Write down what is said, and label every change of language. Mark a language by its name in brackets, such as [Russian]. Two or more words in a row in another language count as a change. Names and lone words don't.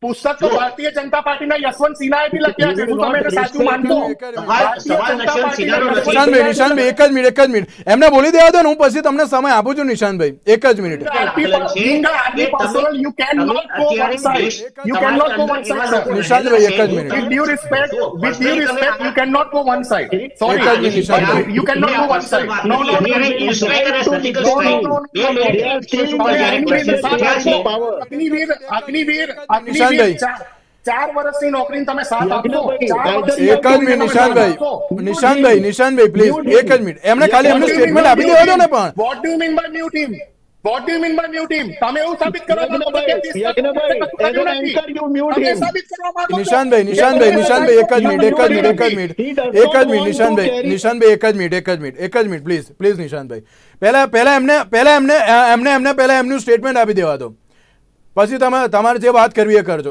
[Gujarati] પુસ્તક તો ભારતીય જનતા પાર્ટીના યશવંત સિન્હાએ બી લખ્યા છે. શું તમે એને સાચું માનશો? નિશાંતભાઈ એક જ મિનિટ એમને બોલી દેવા દો ને, હું પછી તમને સમય આપું છું. નિશાંતભાઈ એક જ મિનિટ. નિશાંતભાઈ એક જ મિનિટ. [English] With due respect, you cannot go one side. Sorry, you cannot go one side. No. [Gujarati] અગ્નિવીર 4 વર્ષની નોકરીને તમે સાથ આપો. એક જ મિનિટ નિશાંતભાઈ પ્લીઝ એક જ મિનિટ. એમને ખાલી એમનું સ્ટેટમેન્ટ આપી દેવા દો ને. પણ [English] What do you mean by new team? What do you mean by new team? [Gujarati] તમે એવું સાબિત કરો છો નિશાંતભાઈ એક જ મિનિટ પ્લીઝ નિશાંતભાઈ પહેલા એમનું સ્ટેટમેન્ટ આપી દેવા દો, પછી તમે તમારે જે વાત કરવી એ કરજો.